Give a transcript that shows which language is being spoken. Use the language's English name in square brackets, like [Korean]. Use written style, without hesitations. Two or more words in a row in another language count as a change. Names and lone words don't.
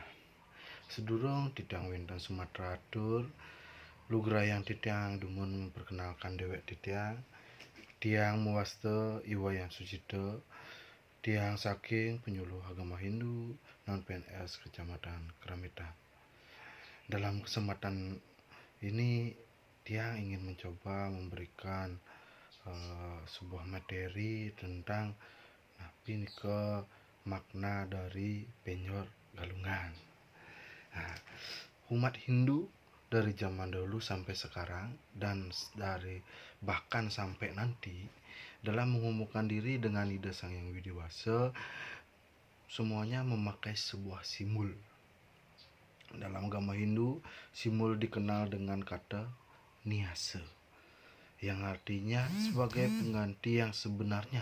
[Balinese] Sedurung titiang wonten Sumatera Atur, lugrayang titiang dumun perkenalkan dewek titiang. Tiang muwaste Iwayan Sucito, tiang saking [Indonesian] penyuluh agama Hindu non PNS Kecamatan Keramitan. Dalam kesempatan ini tiang ingin mencoba memberikan sebuah materi tentang ke makna dari penyor galungan. Nah, umat Hindu dari zaman dulu sampai sekarang dan dari bahkan sampai nanti dalam mengumumkan diri dengan ide Sang Yang Widi Wasa, semuanya memakai sebuah simbol. Dalam agama Hindu, simbol dikenal dengan kata niasa, yang artinya sebagai pengganti yang sebenarnya.